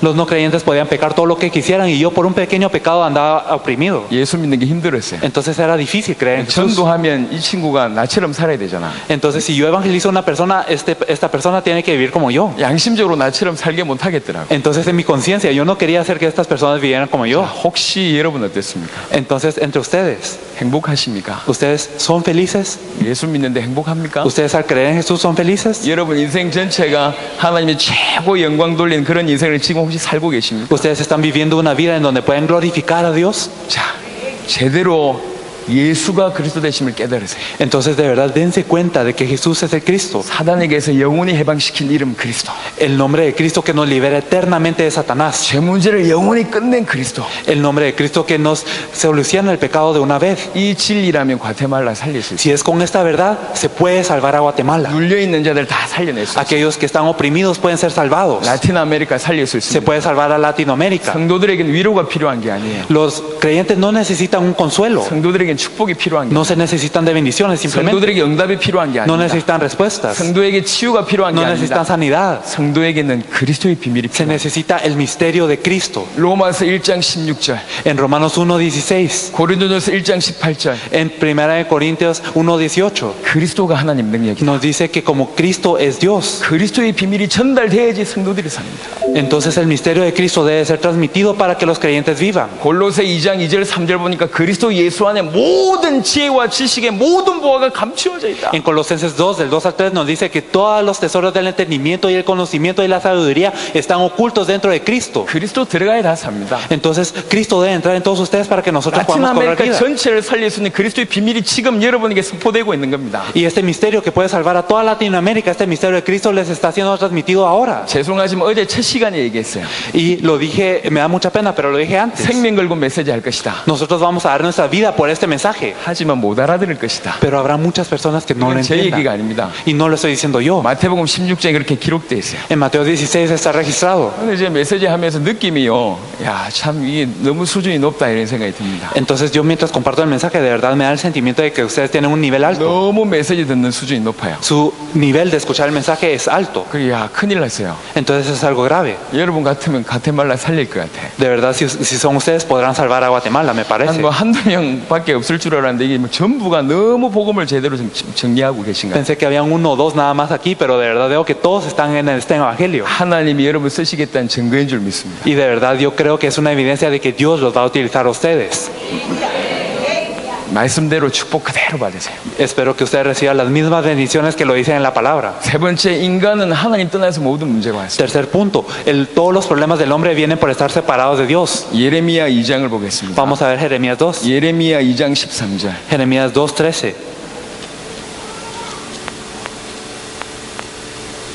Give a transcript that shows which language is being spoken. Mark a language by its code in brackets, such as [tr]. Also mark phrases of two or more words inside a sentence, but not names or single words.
[es] Los no creyentes podían pecar todo lo que quisieran y yo por un pequeño pecado andaba oprimido. [ko] 예수 믿는 게 힘들었어요. [es] Entonces era difícil creer en Jesús. [ko] 전도하면 이 친구가 나처럼 살아야 되잖아. [es] Entonces si yo evangelizo a una persona, esta persona tiene que vivir como yo. [ko] 양심적으로 나처럼 살게 못하겠더라고. [es] Entonces en mi conciencia yo no quería hacer que estas personas vivieran como yo. [ko] 혹시 여러분 어땠습니까? [es] Entonces entre ustedes, [ko] 행복하십니까? [es] ¿ustedes son felices? [ko] 예수 믿는데 행복합니까? [es] ¿Ustedes al creer en Jesús son felices? [ko] 여러분 인생 전체가 하나님의 최고 영광 돌리는 그런 인생을 지금 혹시 살고 계십니까? [es] ¿Ustedes están viviendo una vida en donde pueden glorificar a Dios? [ko] 자, 제대로 예수가 그리스도 되심을 깨달으세요. [es] Entonces de verdad dense cuenta de que Jesús es el Cristo. [ko] 사단에게서 영원히 해방시킨 이름 그리스도. [es] El nombre de Cristo que nos libera eternamente de Satanás. [ko] 죄 문제를 영원히 끝낸 그리스도. [es] El nombre de Cristo que nos soluciona el pecado de una vez. [ko] 이 진리라면 과테말라 살릴 수 있어요. [es] Si es con esta verdad, se puede salvar a Guatemala. [ko] 눌려있는 자들 다 살려낼 수 있어요. [es] Aquellos que están oprimidos pueden ser salvados. [ko] 라틴 아메리카 살릴 수 [es] Se [ko] 있습니다. [es] puede salvar a Latinoamérica. [ko] 성도들에게는 위로가 필요한 게 아니에요. [es] Los creyentes no necesitan un consuelo. [ko] 성도들에게는 축복이 필요한 게 [es] No se necesitan de bendiciones, simplemente. [ko] 성도들에게 응답이 필요한 게 [es] No [ko] 아닙니다. [es] necesitan respuestas. [ko] 성도에게 치유가 필요한 게 [es] No necesitan [ko] 아닙니다. [es] sanidad. [ko] 성도에게는 그리스도의 비밀이 [es] Se [ko] 필요해요. [es] necesita el misterio de Cristo. [ko] 로마서 1장 16절, [es] En Romanos 1:16, [ko] 고린도전서 1장 18절, [es] en 1 Corintios 1:18, [ko] 그리스도가 하나님 능력이다. [es] nos dice que como Cristo es Dios, [ko] 그리스도의 비밀이 전달돼야지 성도들이 삽니다. [es] entonces el misterio de Cristo debe ser transmitido para que los creyentes vivan. [ko] 골로새 2장 2절 3절 보니까 그리스도 예수 안에 모든 지혜와 지식의 모든 보화가 감추어져 있다. [es] En Colosenses 2, del 2 al 3, nos dice que todos los tesoros del entendimiento y el conocimiento y la sabiduría están ocultos dentro de Cristo. [ko] 그리스도 들어가야 다 삽니다. [es] Entonces Cristo debe entrar en todos ustedes para que nosotros [ko] 라틴 [es] podamos cobrar [ko] 아메리카 [es] vida. [ko] 전체를 살릴 수 있는 그리스도의 비밀이 지금 여러분에게 선포되고 있는 겁니다. [es] Y este misterio que puede salvar a toda Latinoamérica, este misterio de Cristo les está siendo transmitido ahora. [ko] 죄송하지만 어제 첫 시간에 얘기했어요. [es] Y lo dije, me da mucha pena, pero lo dije antes. [ko] 생명 걸고 메시지 할 것이다. [es] Nosotros vamos a dar nuestra vida por este mensaje, [ko] 하지만 못 알아들을 것이다. [es] pero habrá muchas personas que no lo [ko] 이건 제 얘기가 [es] entiendan. [ko] 아닙니다. [es] Y no lo estoy diciendo yo. [ko] 마태복음 16장에 그렇게 기록되어 있어요. [es] En Mateo 16 está registrado. [ko] 근데 이제 메시지 하면서 느낌이요. 야, 참 이게 너무 수준이 높다 이런 생각이 듭니다. [es] Entonces yo mientras comparto el mensaje, de verdad me da el sentimiento de que ustedes tienen un nivel alto. [ko] 너무 메시지 듣는 수준이 높아요. [es] Su nivel de escuchar el mensaje es alto. [ko] 그래, 야, 큰일 났어요. [es] Entonces es algo grave. [ko] 여러분 같으면 가테말라 살릴 것 같아. [es] De verdad, si son ustedes, podrán salvar a Guatemala, me parece. [ko] 한두 명밖에 없을 줄 알았는데 이게 뭐 전부가 너무 복음을 제대로 좀 정리하고 계신 거예요. [es] Pensé que habían uno o dos nada más aquí, pero de verdad veo que todos están en este evangelio. [ko] 하나님이 여러분 쓰시겠다는 증거인 줄 믿습니다. [es] Y de verdad yo creo que es una evidencia de que Dios los va a utilizar a ustedes. [ko] 말씀대로 축복 그대로 받으세요. [es] Espero que ustedes reciban las mismas bendiciones que lo dicen en la palabra. [ko] 세 번째, 인간은 하나님 떠나서 모든 문제가 왔어요. [es] Tercer punto, todos los problemas del hombre vienen por estar separados de Dios. [ko] 예레미야 2장을 보겠습니다. [es] Vamos a ver Jeremías 2. [ko] 예레미야 2장 13절. [es] Jeremías 2:13.